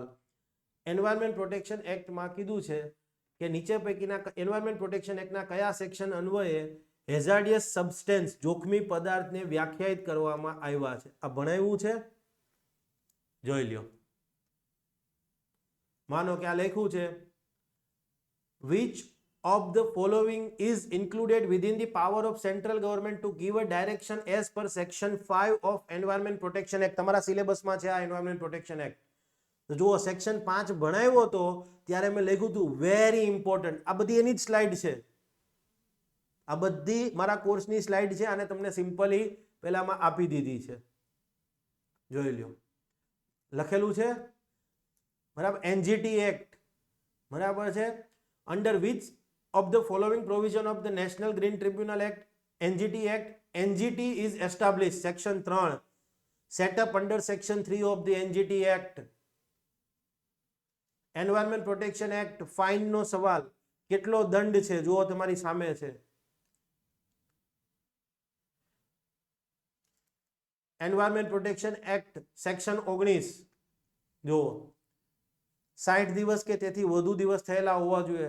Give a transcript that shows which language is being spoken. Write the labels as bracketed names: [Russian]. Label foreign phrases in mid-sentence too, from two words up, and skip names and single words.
[Gujarati] એન્વાયરમેન્ટ પ્રોટેક્શન એક્ટમાં કીધું છે કે નીચે પૈકીના એન્વાયરમેન્ટ પ્રોટેક્શન એક્ટના કયા સેક્શન અન્વયે [English] hazardous substance, [Gujarati] જોખમી પદાર્થને વ્યાખ્યાયિત કરવામાં આવ્યા છે? આ ભણાવ્યું છે, જોઈ લ્યો. માનો કે આ લખ્યું છે [English] which of the following is included within the power of central government to give a direction as per section 5 of environment protection act. [Gujarati] તમારા સિલેબસમાં છે આ environment protection act. તો જુઓ સેક્શન 5 ભણાવ્યો હતો ત્યારે મેં લખ્યું હતું [English] very important. [Gujarati] આ બધી એની જ સ્લાઇડ છે. આ બધી મારા કોર્સની સ્લાઇડ છે અને તમને સિમ્પલી પહેલામાં આપી દીધી છે. જોઈ લ્યો. લખેલું છે, બરાબર, એનજીટી એક્ટ, બરાબર છે. [English] Under which of the following provision of the National Green Tribunal Act, NGT Act, NGT is established? Section 3. Set up under Section 3 of the NGT Act. [Gujarati] Environment Protection Act, fine નો સવાલ. કેટલો દંડ છે જુઓ તમારી સામે છે. [English] Environment Protection Act, Section 19. [Gujarati] જુઓ 60 દિવસ કે તેથી વધુ દિવસ થયેલા હોવા જોઈએ.